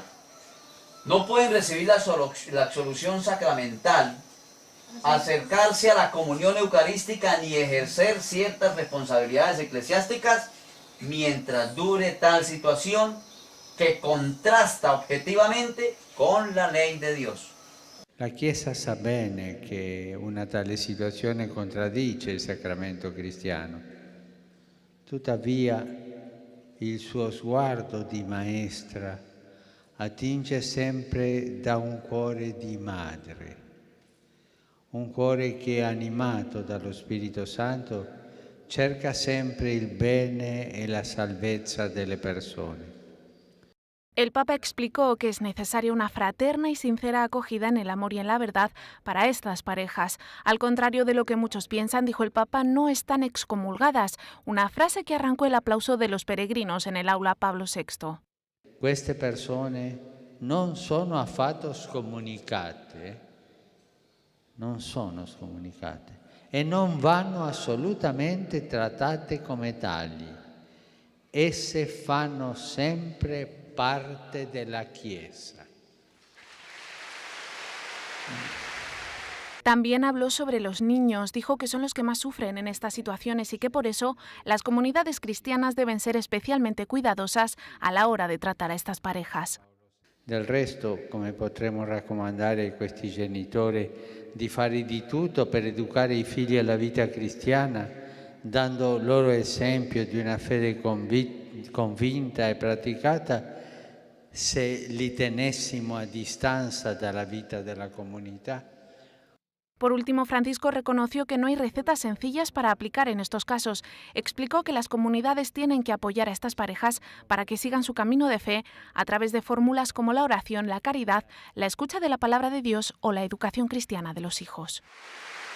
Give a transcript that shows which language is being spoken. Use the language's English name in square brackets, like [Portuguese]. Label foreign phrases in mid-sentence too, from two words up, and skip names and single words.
[Spanish] No pueden recibir la absolución sacramental, acercarse a la comunión eucarística ni ejercer ciertas responsabilidades eclesiásticas mientras dure tal situación que contrasta objetivamente con la ley de Dios. [Italian] La Chiesa sa bene che una tale situazione contraddice il sacramento cristiano. Tuttavia, il suo sguardo di maestra attinge sempre da un cuore di madre, un cuore che, animato dallo Spirito Santo, cerca sempre il bene e la salvezza delle persone. [Spanish] El Papa explicó que es necesaria una fraterna y sincera acogida en el amor y en la verdad para estas parejas. Al contrario de lo que muchos piensan, dijo el Papa, no están excomulgadas, una frase que arrancó el aplauso de los peregrinos en el aula Pablo VI. [Italian] Queste persone non sono affatto scomunicate, non sono scomunicate e non vanno assolutamente trattate come tali. Esse fanno sempre parte della Chiesa. [Spanish] También habló sobre los niños, dijo que son los que más sufren en estas situaciones y que por eso las comunidades cristianas deben ser especialmente cuidadosas a la hora de tratar a estas parejas. [Italian] Del resto, come potremmo raccomandare a questi genitori di fare di tutto per educare i figli alla vita cristiana, dando loro esempio di una fede convinta e praticata, se li tenessimo a distanza dalla vita della comunità. [Spanish] Por último, Francisco reconoció que no hay recetas sencillas para aplicar en estos casos. Explicó que las comunidades tienen que apoyar a estas parejas para que sigan su camino de fe a través de fórmulas como la oración, la caridad, la escucha de la palabra de Dios o la educación cristiana de los hijos.